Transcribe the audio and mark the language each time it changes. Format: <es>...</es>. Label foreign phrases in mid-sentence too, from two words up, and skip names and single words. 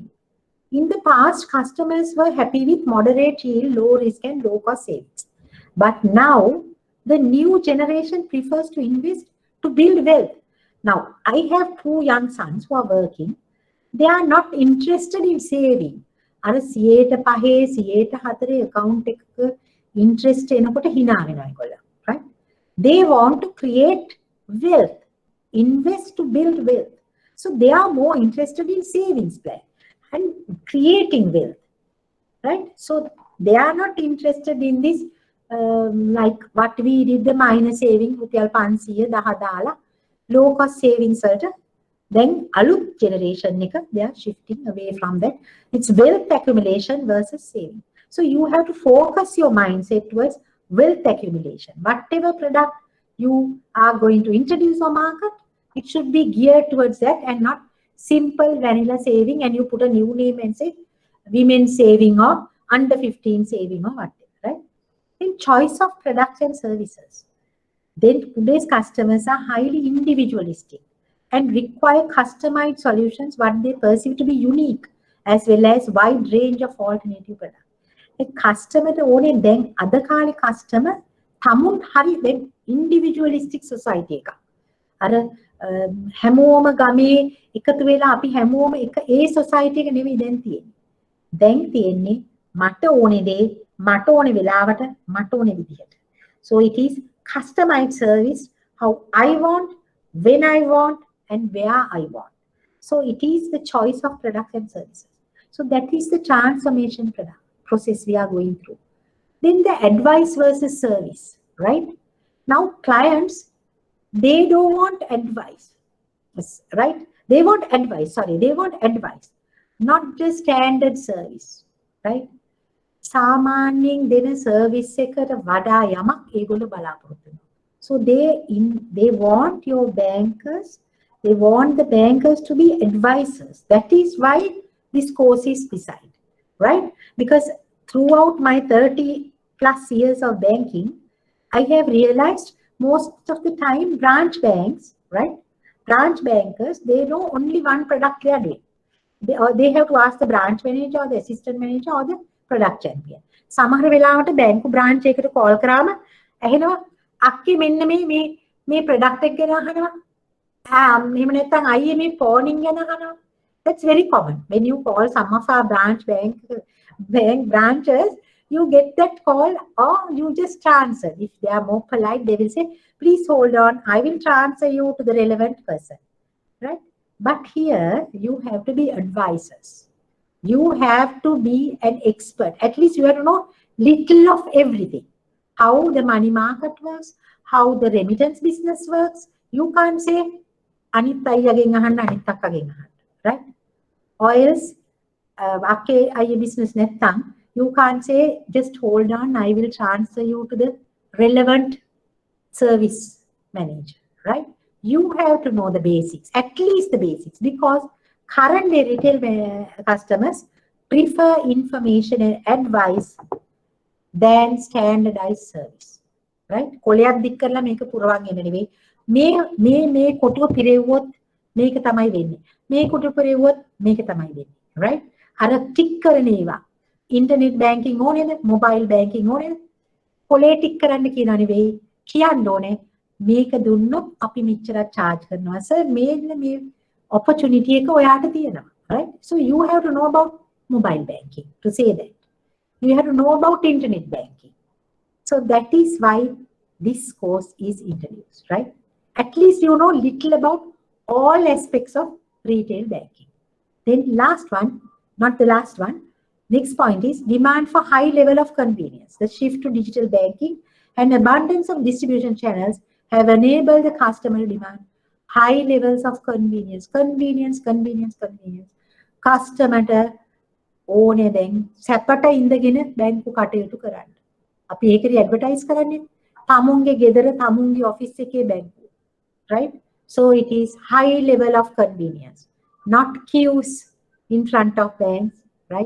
<en>In the past, customers were happy with moderate yield, low risk and low cost savings. But now, the new generation prefers to invest to build wealth. Now, I have 2 young sons who are working. They are not interested in saving.</en> <si>අර 105 account එකක interest එනකොට hina වෙනවා ඒගොල්ලෝ.</si> <en>Right? They want to create wealth, invest to build wealth. So they are more interested in savings plan and creating wealth, right? So they are not interested in this like what we did, the minor saving,</en> <si>රුපියල් 500 දාලා</si> <en>low cost savings</en> <si>වලට.</si> <en>Then</en> <si>අලුත් generation එක</si> <en>they are shifting away from that. It's wealth accumulation versus saving. So you have to focus your mindset towards wealth accumulation. Whatever product you are going to introduce or market, it should be geared towards that and not simple vanilla saving, and you put a new name and say women saving or under 15 saving or whatever, right? Then choice of products and services. Then today's customers are highly individualistic and require customized solutions what they perceive to be unique, as well as wide range of alternative products. A customer</en> <si>ඕනේ දැන් අද කාලේ customer තමුන් හරි දැන් individualistic society එකක්. අර හැමෝම ගමේ එකතු වෙලා අපි හැමෝම එක ඒ society එක නෙවෙයි දැන් තියෙන්නේ. දැන් තියෙන්නේ මට ඕනේ දේ මට ඕනේ වෙලාවට මට ඕනේ විදිහට.</si> <en>So it is customized service how I want, when I want, and where I want. So it is the choice of products and services. So that is the transformation process we are going through. Then the advice versus service, right? Now clients, they don't want advice, right? They want advice, not just standard service, right?</en> <si>සාමාන්‍යයෙන් දෙන service එකට වඩා යමක් ඒගොල්ලෝ බලාපොරොත්තු වෙනවා.</si> <en>So they want your bankers, they want the bankers to be advisors. That is why this course is designed, right? Because throughout my 30 plus years of banking, I have realized most of the time branch banks, right? Branch bankers, they know only one product they are doing. They have to ask the branch manager or the assistant manager or the product champion.</en> <si>සමහර වෙලාවට බැංකු branch එකට call කරාම ඇහෙනවා අක්කේ මෙන්න මේ product එක ගැන අහනවා. එහෙම නැත්නම් අයියේ මේ phoning ගැන අහනවා.</si> <en>That's very common. When you call some of our bank branches, you get that call or you just transfer. If they are more polite, they will say, please hold on, I will transfer you to the relevant person, right? But here you have to be advisors. You have to be an expert. At least you have to know little of everything. How the money market works, how the remittance business works. You can't say,</en> <si>අනිත් අයියගෙන් අහන්න අනිත් අක්කගෙන් අහන්න,</si> <en>right? Or else</en> <si>අක්කේ අයියේ business නැත්තම්</si> <en>you can't say just hold on, I will transfer you to the relevant service manager, right? You have to know the basics, at least the basics, because currently retail customers prefer information and advice than standardized service, right?</en> <si>කොලයක් දික් කරලා මේක පුරවන් එන්න නෙවෙයි. මේ කොටුව පිරෙව්වොත් මේක තමයි වෙන්නේ. මේ කොටුව පිරෙව්වොත් මේක තමයි වෙන්නේ, right? අර ටික් කරන ඒවා</si> <en>internet banking</en> <si>ඕනේද?</si> <en>mobile banking</en> <si>ඕනේද? කොලේ ටික් කරන්න කියනවා නෙවෙයි. කියන්න ඕනේ මේක දුන්නොත් අපි මෙච්චරක් charge කරනවා. සර් මේ opportunity එක ඔයාට තියෙනවා,</si> <en>right? So you have to know about mobile banking to say that. You have to know about internet banking. So that is why this course is introduced, right? At least you know little about all aspects of retail banking. Then last one, not the last one, next point is demand for high level of convenience. The shift to digital banking and abundance of distribution channels have enabled the customer demand high levels of convenience.</en> <si>Customer ඕනේ දැන් සැපට ඉඳගෙන බැංකු කටයුතු කරන්න. අපි ඒකේ ඇඩ්වර්ටයිස් කරන්නේ තමුන්ගේ ගෙදර තමුන්ගේ ඔෆිස් එකේ බැංකුව,</si> <en>right? So it is high level of convenience, not queues in front of banks, right?</en>